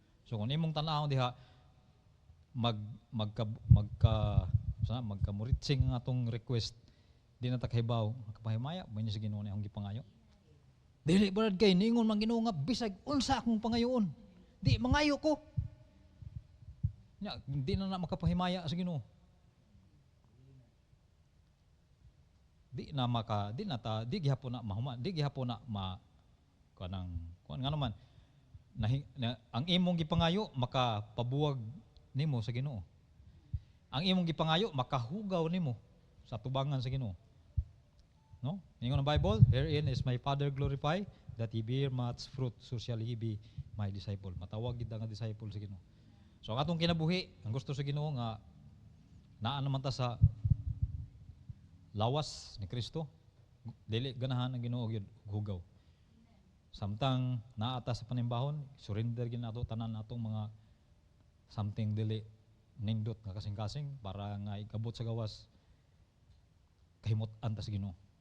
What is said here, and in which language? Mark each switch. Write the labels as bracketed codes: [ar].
[ceb] So kung imong tan-awon diha magkamuritsing ang atong request, di na ta kahibaw, makapahimaya ba niya sa Ginoo ni ang gipangayo. Dili brad kay ningon man Ginoo nga bisag unsa akong pangayoon, di mangayo ko. Nya di na makapahimaya sa Ginoo. Di gihapon na mahuma, di gihapon na kuan nga naman ang imong gipangayo makapabuwag nimo sa Ginoo. Ang imong gipangayo makahugaw nimo sa tubangan sa Ginoo. No? Ingon ang [en] Bible, herein is my Father glorified that he bear much fruit, so shall he be my disciple. [ceb] Matawag gid nga disciple sa Ginoo. So ang atong kinabuhi, ang gusto sa Ginoo nga naa naman ta sa lawas ni Kristo, dili ganahan ang Ginoo gyud hugaw. Samtang naata sa panimbahon, surrender gyud nato tanan natong mga something dili nindot nga kasing-kasing para nga ikabot sa gawas kahimot-an ta sa Ginoo.